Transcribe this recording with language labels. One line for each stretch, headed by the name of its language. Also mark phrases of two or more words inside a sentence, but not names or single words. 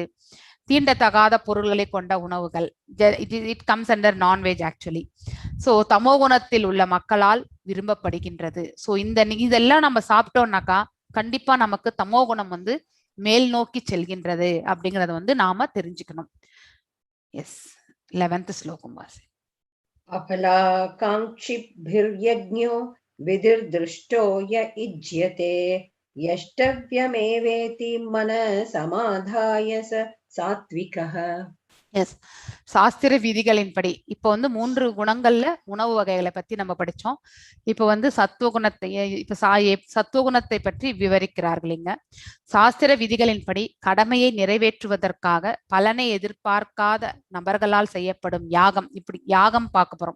Tamil: தீண்டத்தகாத பொருள்களை கொண்ட உணவுகள்,
English: it comes under non-veg actually.
Tamil: ஸோ தமோ குணத்தில் உள்ள மக்களால் விரும்பப்படுகின்றது. ஸோ இதெல்லாம் நம்ம சாப்பிட்டோம்னாக்கா கண்டிப்பா நமக்கு தமோ குணம் வந்து மேல் நோக்கி செல்கின்றது அப்படிங்கறத வந்து நாம தெரிஞ்சுக்கணும். எஸ், 11th ஸ்லோகம் வாசி.
Sanskrit: अफलाकाङ्क्षिभिर्यज्ञो विधिर्दृष्टो य इज्यते यष्टव्यमेवेति मनसमाधाय स सात्विकः.
Tamil: எஸ், சாஸ்திர விதிகளின்படி இப்போ வந்து 3 குணங்கள்ல உணவு வகைகளை பத்தி நம்ம படிச்சோம். இப்போ வந்து சத்துவகுணத்தை பற்றி விவரிக்கிறார்கள் இங்க. சாஸ்திர விதிகளின்படி கடமையை நிறைவேற்றுவதற்காக பலனை எதிர்பார்க்காத நபர்களால் செய்யப்படும் யாகம், இப்படி யாகம் பார்க்க போறோம்.